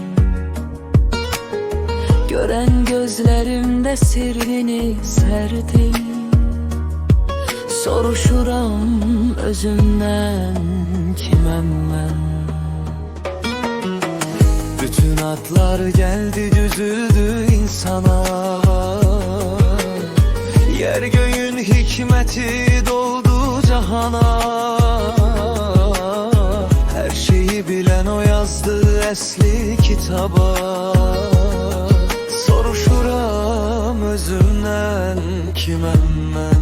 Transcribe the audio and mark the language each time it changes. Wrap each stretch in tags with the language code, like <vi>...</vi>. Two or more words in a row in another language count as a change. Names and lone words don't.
<az>Görən gözlərimdə sirrini sərdim, soruşuram özümdən kiməm mən.</az> <tr>Bütün adlar geldi düzüldü insana, yer göğün hikmeti doldu cahana. Her şeyi bilen o yazdı esli kitaba, soruşuram özümden kimem ben.</tr>